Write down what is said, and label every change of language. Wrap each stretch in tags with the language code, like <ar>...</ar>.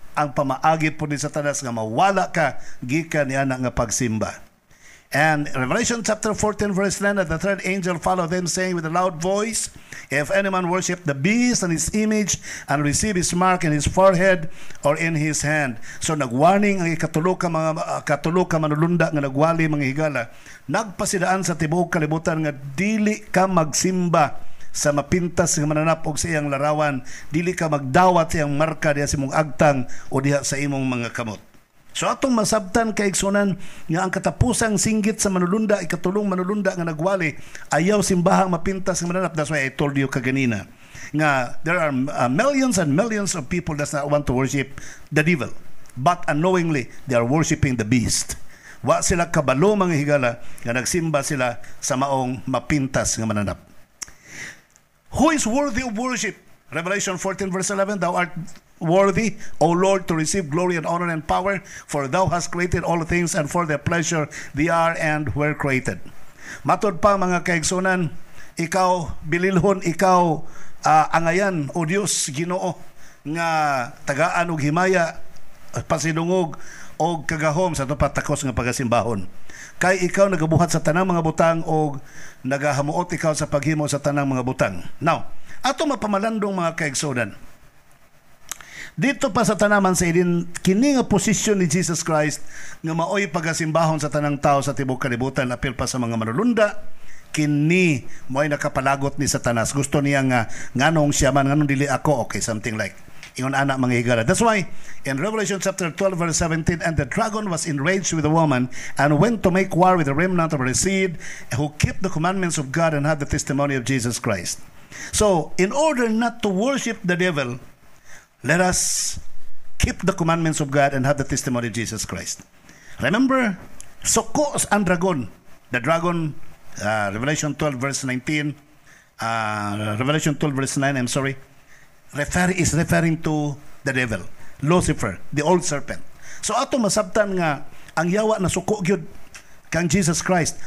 <ceb>ang pamaagi po ni Satanas nga mawala ka gikan niya nga pagsimba.</ceb> <en>And Revelation chapter 14 verse 9, the third angel followed them, saying with a loud voice, if any man worship the beast and his image and receive his mark in his forehead or in his hand.</en> <ceb>So nagwarning ang ikatulo ka manulunda nga nagwali mga higala, nagpasidaan sa tibuok kalibutan nga dili ka magsimba sa mapintas nga mananap og sa iyang larawan, dili ka magdawat sa iyang marka diha sa imong agtang o diha sa imong mga kamot. So atong masabtan kay igsunan nga ang katapusang singgit sa manulunda, ikatulong manulunda nga nagwali, ayaw simbahang mapintas nga mananap.</ceb> <en>That's why I told you</en> <ceb>kaganina nga</ceb> <en>there are millions and millions of people that not want to worship the devil, but unknowingly they are worshiping the beast.</en> <ceb>Wa sila kabalo mga higala nga nagsimba sila sa maong mapintas nga mananap.</ceb> <en>Who is worthy of worship? Revelation 14 verse 11, thou art worthy, O Lord, to receive glory and honor and power, for thou hast created all things, and for their pleasure they are and were created.</en> <ceb>Matod pa mga kaigsunan, ikaw bililhon, ikaw angayan o Dios Ginoo nga tagaan og himaya, pasidungog og kagahom sa tupatakos nga pagasimbahon. Kay ikaw nagabuhat sa tanang mga butang og nagahamuot ikaw sa paghimo sa tanang mga butang. Now, ato mapamalandong mga kaigsunan, dito pa sa tanaman sa idin kini nga posisyon ni Jesus Christ nga maoy pagasimbahon sa tanang tao sa tibuok kalibutan, apil pa sa mga manulunda, kini mo'y nakapalagot ni Satanas. Gusto niya nga nganong siya man, nganong dili ako, okay,</ceb> <en>something like</en> <ceb>ingon anak mga higala.</ceb> <en>That's why in Revelation chapter 12 verse 17, and the dragon was enraged with the woman and went to make war with the remnant of her seed who kept the commandments of God and had the testimony of Jesus Christ. So in order not to worship the devil, let us keep the commandments of God and have the testimony of Jesus Christ. Remember,</en> <ceb>soko ang dragon.</ceb> <en>The dragon, Revelation 12 verse 19, Revelation 12 verse 9, I'm sorry, is referring to the devil, Lucifer, the old serpent.</en> <ceb>So ato masabtan nga ang yawa na suko gyud kang Jesus Christ.</ceb>